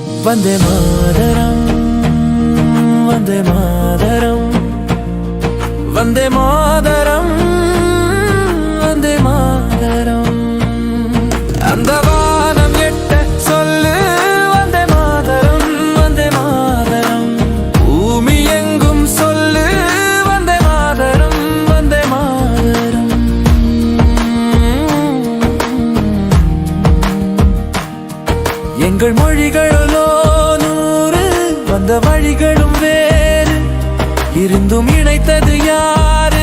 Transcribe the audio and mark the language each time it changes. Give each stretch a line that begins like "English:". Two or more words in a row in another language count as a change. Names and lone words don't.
Sanskrit: वंदे मातरम वंदे मातरम वंदे मातरम वंदे मातरम
Tamil: அந்த வானம் எட்ட சொல்லு
Sanskrit: वंदे मातरम वंदे मातरम
Tamil: பூமி எங்கும் சொல்லு
Sanskrit: वंदे मातरम वंदे मातरम
Tamil: எங்கள் மொழிகளோ நூறு வந்த வழிகளும் வேறு இருந்தும் இணைத்தது யார்